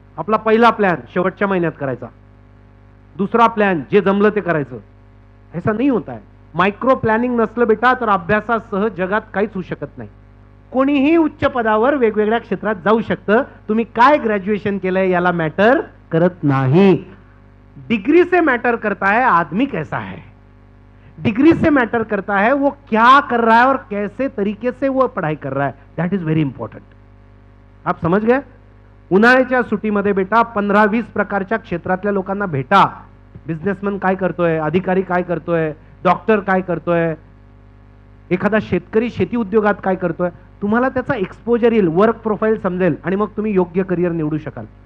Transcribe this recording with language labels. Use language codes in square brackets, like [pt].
[mr] आपला पहिला प्लॅन शेवटच्या महिन्यात करायचा, दुसरा प्लॅन जे जमलं ते करायचं. [hi] ऐसा नाही होता है. [mr] मायक्रो प्लॅनिंग नसलं बेटा तर अभ्यासासह जगात काहीच होऊ शकत नाही. कोणीही उच्च पदावर वेगवेगळ्या क्षेत्रात जाऊ शकतं. तुम्ही काय ग्रॅज्युएशन केलंय याला मॅटर करत नाही. [hi] डिग्री से मैटर करता है आदमी कैसा है. डिग्री से मैटर करता है वो क्या कर रहा है और कैसे तरीके से वो पढ़ाई कर रहा है. [en] That is very important. [hi] आप समझ गए? [mr] उन्हाळ्याच्या सुट्टीमध्ये बेटा 15-20 प्रकारच्या क्षेत्रातल्या लोकांना भेटा. बिझनेसमॅन काय करतोय, अधिकारी काय करतोय, डॉक्टर काय करतोय, एखादा शेतकरी शेती उद्योगात काय करतोय. तुम्हाला त्याचा एक्सपोजर येईल, वर्क प्रोफाईल समजेल आणि मग तुम्ही योग्य करिअर निवडू शकाल.